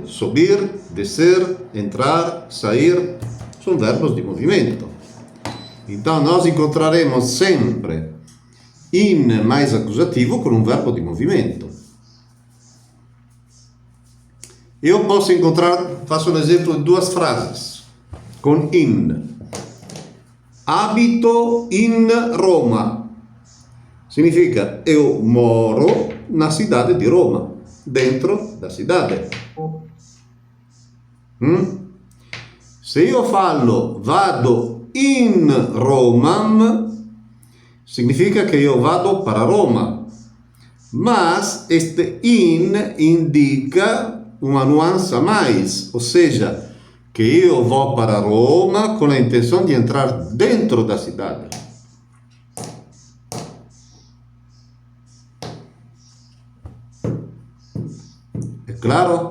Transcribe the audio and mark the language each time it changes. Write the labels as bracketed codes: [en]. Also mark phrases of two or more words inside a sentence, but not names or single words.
[pt] Subir, descer, entrar, sair, são verbos de movimento. Então, nós encontraremos sempre in mais acusativo com um verbo de movimento. Eu posso encontrar, faço um exemplo de duas frases. [it] con in. Abito in Roma. [pt] Significa eu moro na cidade di Roma, dentro da cidade. [it] Se io fallo vado in Roma, significa che io vado para Roma. [pt] Mas este in indica uma nuance a mais, ou seja, que eu vou para Roma com a intenção de entrar dentro da cidade. É claro?